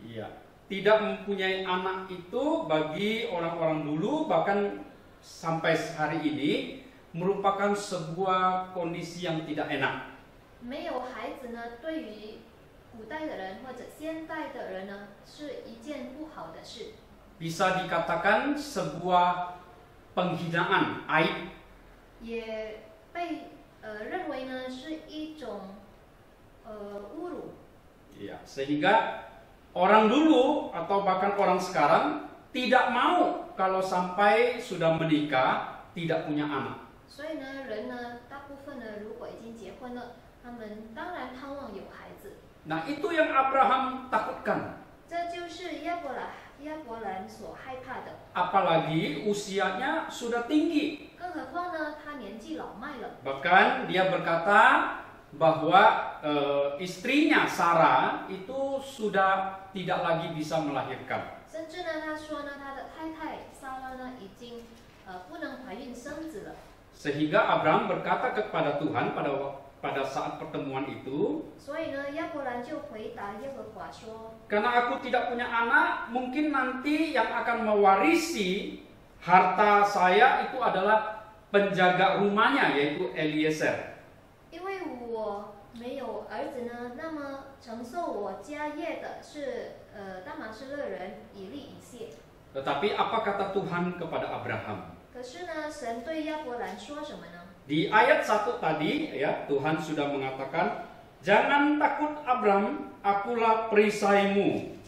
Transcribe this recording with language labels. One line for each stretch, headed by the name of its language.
Indonesian: Iya, tidak mempunyai anak itu bagi orang-orang dulu bahkan sampai hari ini merupakan sebuah kondisi yang tidak enak.
Chinese: 没有孩子呢，对于古代的人或者现代的人呢，是一件不好的事，
Indonesian: Bisa dikatakan sebuah penghinaan, aib.
Chinese: 也被认为呢是一种侮辱。
Indonesian: Iya, sehingga orang dulu atau bahkan orang sekarang tidak mau kalau sampai sudah menikah tidak punya anak.
Chinese: 所以呢，人呢，大部分呢，如果已经结婚了，他们当然盼望有孩子。
Indonesian: Nah, itu yang Abraham takutkan.
Chinese: 这就是亚伯兰所害怕的。
Indonesian: Apalagi usianya sudah tinggi.
Chinese: 更何况呢，他年纪老迈了。
Indonesian: Bahkan dia berkata bahwa istrinya Sarah itu sudah tidak lagi bisa melahirkan.
Chinese: 甚至呢，他说呢，他的太太撒拉呢，已经不能怀孕生子了。
Indonesian: Sehingga Abraham berkata kepada Tuhan pada saat pertemuan itu,
Chinese: 所以呢，亚伯兰就回答耶和华说：
Indonesian: karena aku tidak punya anak, mungkin nanti yang akan mewarisi harta saya itu adalah penjaga rumahnya, yaitu Eliezer.
Chinese: 因为我没有儿子呢，那么承受我家业的是大马士勒人以利以谢。
Indonesian: Tetapi apa kata Tuhan kepada Abraham?
Chinese: 可是呢，神对亚伯兰说什么呢？
Indonesian: Di ayat 1 tadi ya, Tuhan sudah mengatakan, jangan takut Abram, akulah perisaimu.